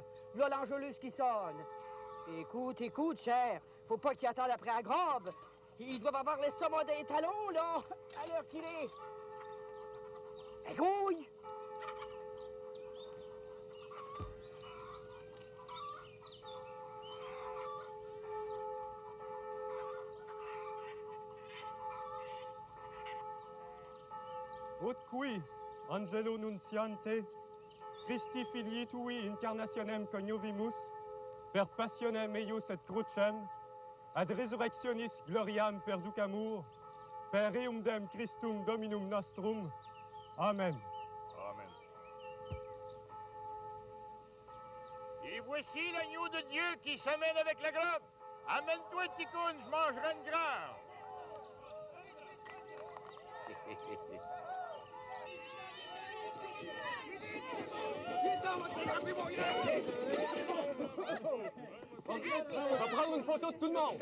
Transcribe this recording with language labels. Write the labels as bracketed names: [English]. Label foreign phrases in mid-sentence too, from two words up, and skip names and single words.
[French] Voilà l'enjôleuse qui sonne. Écoute, cher. Faut pas qu'il attende après la grobe. Ils doivent avoir l'estomac des talons, là, à l'heure qu'il est. Ben, grouille! [Latin] Ut qui, Angelo Nunciante, Christi filii tui incarnationem coniovimus, per passionem eius et crucem, ad resurrectionis gloriam perducamur, per eumdem Christum Dominum nostrum. Amen. Amen. [French] Et voici l'agneau de Dieu qui s'amène avec la globe. Amène-toi, Ticoun, je mangerai une grande. On va prendre une photo de tout le monde.